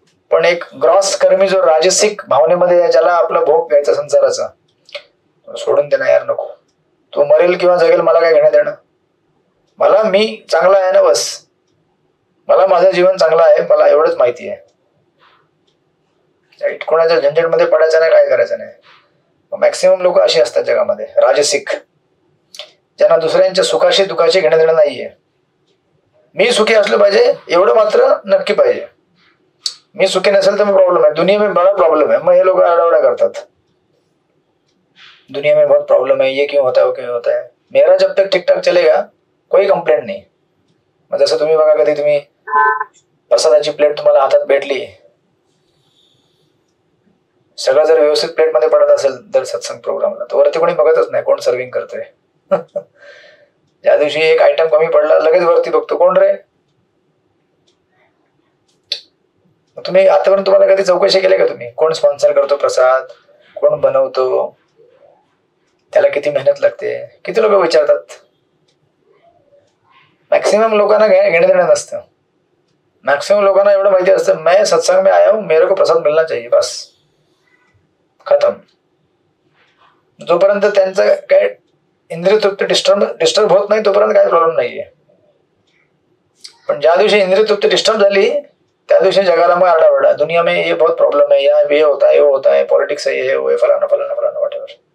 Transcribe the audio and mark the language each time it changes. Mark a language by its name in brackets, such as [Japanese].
[Marathi] पण एक ग्रॉस कर्मी जो राजसिक भावनेमध्ये ज्याला आपला भोग घ्यायचा संसाराचा, सोडून देणं यार नको, तो मरेल किंवा जगेल मला काय घेणं देणं, मला मी चांगला आहे ना बस, मला माझं जीवन चांगलं आहे, मला एवढंच माहिती आहे. राईट. कोणाच्या झंझटमध्ये पडायचं नाही, काय करायचं नाही. मॅक्सिमम लोक अशी असतात जगामध्ये राजसिक, ज्यांना दुसऱ्यांच्या सुखाशी दुखाशी घेणं देणं नाहीये. मी सुखी असलो पाहिजे एवढं मात्र नक्की पाहिजे. मी सुखी नसेल तर मग [Hindi] प्रॉब्लेम है, दुनिया में बड़ा प्रॉब्लम है. [Marathi] मग हे लोक आडावडा करतात, [Hindi] दुनिया में बहुत प्रॉब्लम है, ये क्यों होता है वो क्यों होता है, मेरा जब तक ठीक ठाक चलेगा कोई कंप्लेंट नाही. [Marathi] मग जसं तुम्ही बघा, कधी तुम्ही प्रसादाची प्लेट तुम्हाला हातात भेटली, सगळं जर व्यवस्थित प्लेट मध्ये पडत असेल दर सत्संग प्रोग्रामला, तर वरती कोणी बघतच नाही कोण सर्विंग करतोय. ज्या दिवशी एक आयटम कमी पडला लगेच वरती बघतो कोण रे. तुम्ही आतापर्यंत तुम्हाला कधी चौकशी केली का तुम्ही कोण स्पॉन्सर करतो प्रसाद, कोण बनवतो, त्याला किती मेहनत लागते, किती लोक विचारतात. मॅक्सिमम लोकांना घेणं देणं नसतं. मॅक्सिमम लोकांना एवढं माहिती असतं [Hindi] मैं सत्संग में आया हूं, मेरे को प्रसाद मिलना चाहिए, बस खतम. [Marathi] जोपर्यंत त्यांचं काय इंद्रिय तृप्ती डिस्टर्ब होत नाही तोपर्यंत काही प्रॉब्लेम नाहीये. पण ज्या दिवशी इंद्रिय तृप्ती डिस्टर्ब झाली त्या दिवशी जगाला मग आरडाओरडा, [Hindi] दुनिया में ये बहुत प्रॉब्लम है, यहाँ ये होता है, वो होता है, पॉलिटिक्स है, ये वो फलाना फलाना फलाना व्हॉटएव्हर.